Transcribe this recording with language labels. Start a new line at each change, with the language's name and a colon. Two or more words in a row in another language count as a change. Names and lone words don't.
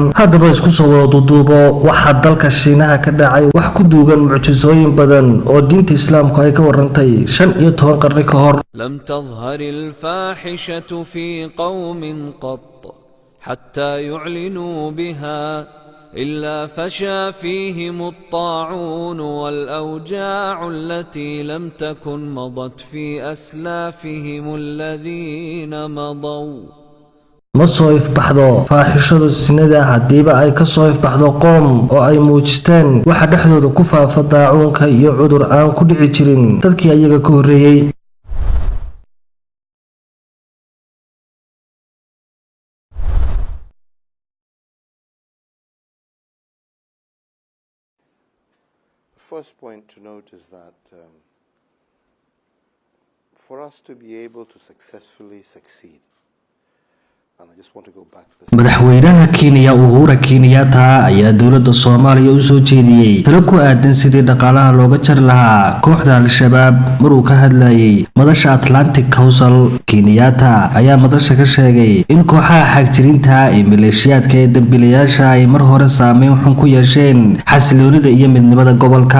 Somali: Haddaba isku soo wada duuduubo waxa dalka Shiinaha ka dhacay wax ku duugan mucjisooyin badan oo diinta Islaamku ay ka warantay 15 qarni ka hor.
Arabic: لم تظهر الفاحشة في قوم قط حتى يعلنوا بها إلا فشى فيهم الطاعون والأوجاع التي لم تكن مضت في أسلافهم الذين مضوا
Somali: ma soo ifbaxdo faaxishada sinada hadiiba ay ka soo ifbaxdo qoom oo ay muujisteen waxa dhexdooda ku faafa daacuunka iyo cudur aan ku dhici jirin dadkii ayaga ka horeeyay.
English: First point to note is that for us to be able to successfully succeed, and I just want to go back to this.
Somali: madaxweynaha Kenya Uhuru Kenyatta ayaa dawladda Soomaaliya u soo jeediyay talo ku aadan sidii dhaqaalaha looga jar lahaa kooxda Al-Shabaab maruu ka hadlayay madasha Atlantic Council. Kenyatta ayaa madasha ka sheegay in kooxaha xagjirinta ee maleeshiyaadka ee dambiilayaasha ay mar hore saameyn xun ku yeesheen xasiloonida iyo midnimada gobolka.